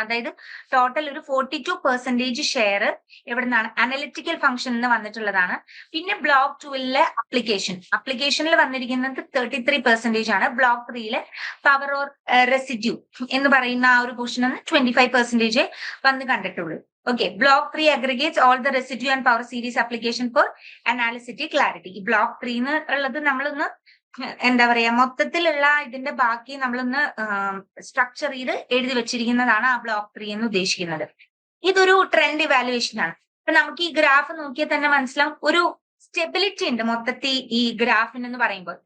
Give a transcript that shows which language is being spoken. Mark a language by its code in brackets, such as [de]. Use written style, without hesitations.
[ml] അതായത് ടോട്ടൽ ഒരു 42% ഷെയർ എവിടെ നിന്നാണ്? അനലിറ്റിക്കൽ ഫംഗ്ഷൻ എന്ന് വന്നിട്ടുള്ളതാണ്. പിന്നെ ബ്ലോക്ക് 2 അപ്ലിക്കേഷനിൽ വന്നിരിക്കുന്നത് 33% ആണ്. ബ്ലോക്ക് 3 പവർ ഓർ റെസിഡ്യൂ എന്ന് പറയുന്ന ആ ഒരു പോർഷൻ 25% വന്ന് കണ്ടിട്ടുള്ളൂ. [en] Okay, block 3 aggregates all the residue and power series application for analytic clarity. [ml] ഈ block 3 ഉള്ളത് നമ്മളൊന്ന് എന്താ പറയാ, മൊത്തത്തിലുള്ള ഇതിന്റെ ബാക്കി നമ്മളൊന്ന് സ്ട്രക്ചർ ചെയ്ത് എഴുതി വെച്ചിരിക്കുന്നതാണ് ആ ബ്ലോക്ക് 3 എന്ന് ഉദ്ദേശിക്കുന്നത്. ഇതൊരു ട്രെൻഡ് ഇവാലുവേഷൻ ആണ്. അപ്പൊ നമുക്ക് ഈ ഗ്രാഫ് നോക്കിയാൽ തന്നെ മനസ്സിലാവും ഒരു സ്റ്റെബിലിറ്റി ഉണ്ട് മൊത്തത്തിൽ ഈ ഗ്രാഫിന് എന്ന് പറയുമ്പോൾ.